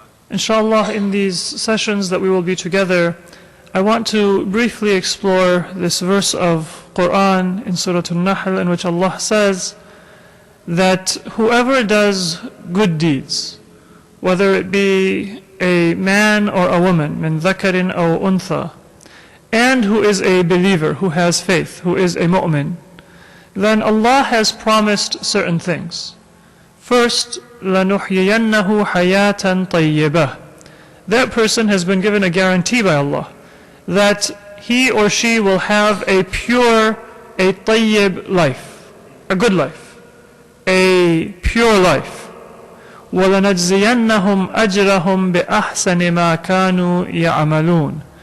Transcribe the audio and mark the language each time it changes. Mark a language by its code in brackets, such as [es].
[en] Inshallah, in these sessions that we will be together, I want to briefly explore this verse of Quran in Surah An-Nahl, in which Allah says that whoever does good deeds, whether it be a man or a woman, min dhakarin aw untha, and who is a believer, who has faith, who is a mu'min, then Allah has promised certain things. [ar] First, لَنُحْيِيَنَّهُ حَيَاةً طَيِّبَةً. [en] That person has been given a guarantee by Allah that he or she will have a pure, a tayyib life, a good life, a pure life. [ar] وَلَنَجْزِيَنَّهُمْ أَجْرَهُمْ بِأَحْسَنِ مَا كَانُوا يَعْمَلُونَ.